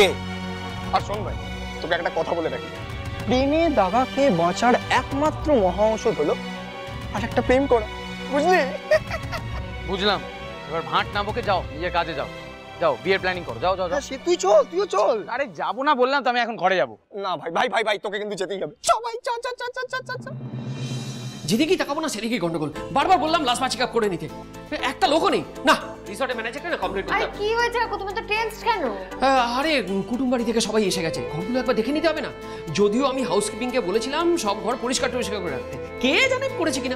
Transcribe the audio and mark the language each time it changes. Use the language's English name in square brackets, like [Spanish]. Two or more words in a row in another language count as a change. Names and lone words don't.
[Bangla] আর শোন ভাই, তোকে একটা কথা বলে রাখি, প্রেমে দাগা খেয়ে বাঁচার একমাত্র মহা ঔষধ হলো আর একটা প্রেম করা, বুঝলি? বুঝলাম। এবার ভাঁট না বকে যাও, নিজের কাজে যাও। যাও, বিয়ের প্ল্যানিং করো। যাও যাও যাও। সে তুই চল, তুইও চল। আরে যাবো না বললাম তো, আমি এখন ঘরে যাবো। না ভাই ভাই ভাই ভাই, তোকে কিন্তু যেতেই হবে। চ ভাই, চ চ চ চ চ চ চ। যেদিকেই তাকাবো না সেদিকেই গন্ডগোল। বারবার বললাম লাস্ট চেক আপ করে নিতে, একটা লোকও নেই। না, রিসর্টের ম্যানেজারকে না কমপ্লেইন করতে আরে হবে। কি হয়েছে কাকু, তুমি তো টেন্স কেন? আরে কুটুম বাড়ি থেকে সবাই এসে গেছে, ঘরগুলো একবার দেখে নিতে হবে না? যদিও আমি হাউসকিপিংকে বলেছিলাম সব ঘর পরিষ্কার টরিষ্কার করে রাখতে, কে জানে করেছে কিনা।